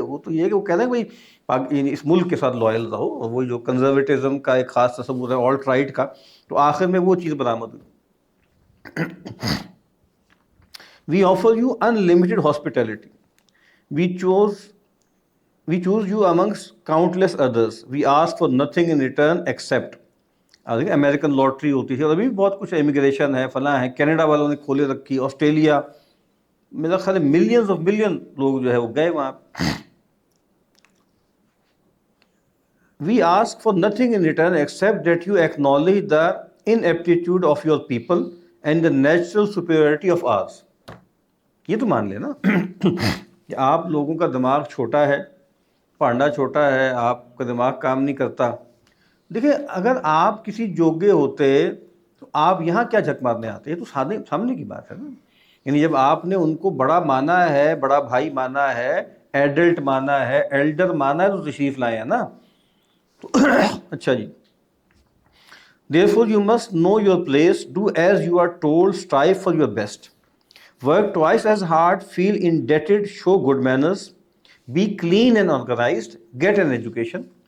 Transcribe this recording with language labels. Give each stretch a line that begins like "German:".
Urdu: وہ تو یہ ہے کہ وہ کہتے ہیں بھائی یعنی اس ملک کے ساتھ لائل رہو, اور وہ جو کنزرویٹزم کا ایک خاص تصور ہے آلٹ رائٹ کا, تو آخر میں وہ چیز برآمد ہوئی.
English: We offer you unlimited hospitality, we choose you amongst countless others. We ask for nothing in return except.
Urdu: American lottery ہوتی تھی, اور ابھی بھی بہت کچھ امیگریشن ہے, فلاں ہے. کینیڈا والوں نے کھولے رکھی, آسٹریلیا, میرا خیال ہے ملینز آف ملین لوگ جو ہے وہ گئے وہاں.
English: We ask for nothing in return except that you acknowledge the ineptitude of your people and the natural superiority of ours.
Urdu: یہ تو مان لے نا کہ آپ لوگوں کا دماغ چھوٹا ہے, پانڈا چھوٹا ہے, آپ کا دماغ کام نہیں کرتا. دیکھیں اگر آپ کسی جوگے ہوتے تو آپ یہاں کیا جھک مارنے آتے, یہ تو سامنے کی بات ہے نا. یعنی جب آپ نے ان کو بڑا مانا ہے, بڑا بھائی مانا ہے, ایڈلٹ مانا ہے, ایلڈر مانا ہے, تو تشریف لائے ہیں نا. تو اچھا جی,
English: therefore you must know your place, do as you are told, strive for your best, work twice as hard, feel indebted, show good manners, be clean and organized, get an education,